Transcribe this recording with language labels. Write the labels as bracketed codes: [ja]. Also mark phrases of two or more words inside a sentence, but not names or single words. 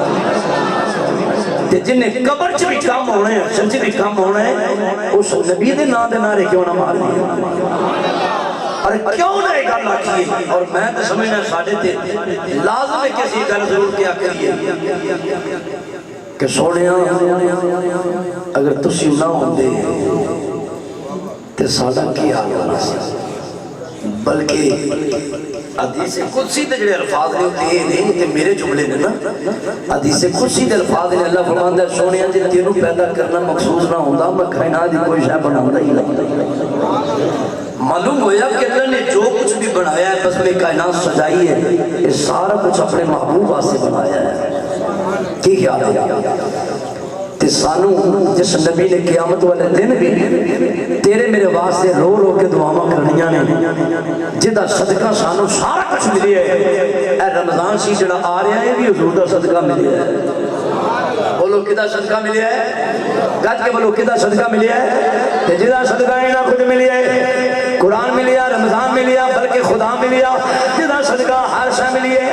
[pa] جن قبر چ بھی کم ہونے حشر چ بھی کم ہونے اس نبی دے نام دے نعرے کیوں نہ مارنے اور کیوں نہ ایک اللہ کیے اور میں تو سمجھنا ساڑھے تھے لازم ہے کسی گل ضرور کیا کریے کہ سونیاں اگر تسی نہ ہوندے تے سادہ کیا ہونا سی بلکہ حدیث قدسی تے جڑے الفاظ نے ہوتے ہیں تے میرے جملے نے نا حدیث قدسی تے الفاظ نے اللہ فرماندا ہے سونیاں جے تینوں پیدا کرنا مخصوص نہ ہوندا میں کائنات دی کوئی شے بناوندا ہی نہیں معلوم ہویا کہ [ur] اللہ نے جو کچھ بھی بنایا ہے بس میں کائنات سجائی ہے یہ سارا کچھ اپنے محبوبہ سے بنایا ہے [pa] کی خیال ہے تے سانو جس نبی نے قیامت والے دن بھی تیرے میرے واسطے رو رو کے دعاواں کرنیاں نے جدا صدقہ سانو سارا کچھ ملے ہے اے رمضان سی جڑا آ رہا ہے بھی حضور دا صدقہ ملے ہے بولو کدا صدقہ ملیا ہے؟ گج کے بولو کدا صدقہ ملیا ہے؟ جدا صدقہ ہی نہ خود ملیا ہے، قرآن ملیا، رمضان ملیا، بلکہ خدا ملیا، جدا صدقہ ہر شے ملیے۔